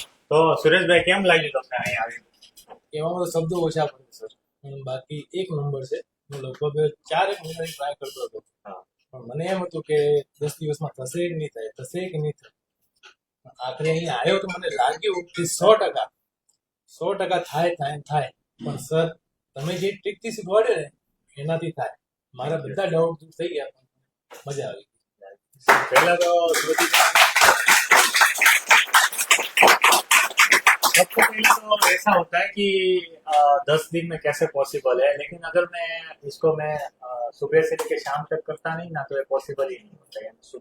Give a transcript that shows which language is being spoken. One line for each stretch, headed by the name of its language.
Gujarati: તો સુરેશભાઈ કેમ લાગ્યું તમને અહીંયા આવીને? એમાં તો શબ્દો ઓછા પડે સર, બાકી એક નંબર છે. હું લગભગ 4 મહિનાથી ટ્રાય કરતો હતો, પણ મને એમ હતું કે 10 દિવસમાં થશે કે નહીં થાય, થશે કે નહીં થાય. આખરે અહીંયા આવ્યો તો મને લાગ્યું કે 100% થાય. પણ સર તમે જે ટ્રીકથી શીખવાડે ને એનાથી થાય. મારા બધા ડાઉટ દૂર થઈ ગયા, મજા આવી.
Hindi: पहला तो सबसे पहले तो ऐसा होता है कि 10 दिन में कैसे पॉसिबल है, लेकिन अगर मैं सुबह से लेकर शाम तक करता नहीं ना, तो ये पॉसिबल ही नहीं होता है।